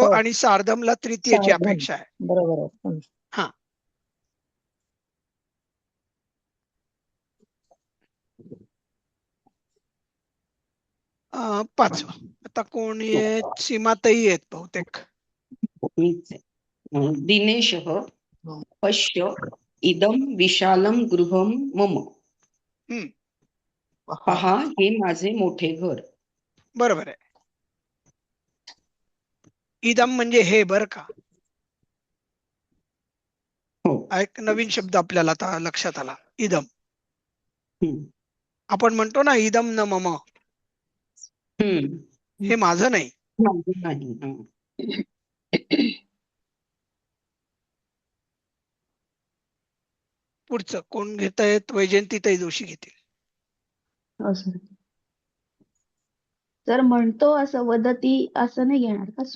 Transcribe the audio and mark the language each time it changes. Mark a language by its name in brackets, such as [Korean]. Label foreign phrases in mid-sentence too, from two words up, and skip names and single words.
[Marathi] हो. आणि सार्धमला तृतीयची सार्धम. अपेक्षा आहे. बरोबर आहे. हा, पाचवा आता कोण आहेत? सीमाताई आहेत बहुतेक. [Sanskrit] दिनेशः पश्य इदं विशालं गृहं मम. [Marathi] पहा, हे माझे मोठे घर. बरोबर आहे. इदम म्हणजे हे, बर का. एक नवीन शब्द आपल्याला आता लक्षात आला, इदम. आपण म्हणतो ना [Sanskrit] इदम न मम. [Marathi] हे माझं नाही. माझं नाही. हा. पुढचं कोण घेत आहेत? वैजयंतीताई जोशी घेतील. हो सर. सर म्हणतो असं वदती असं नाही घेणार का?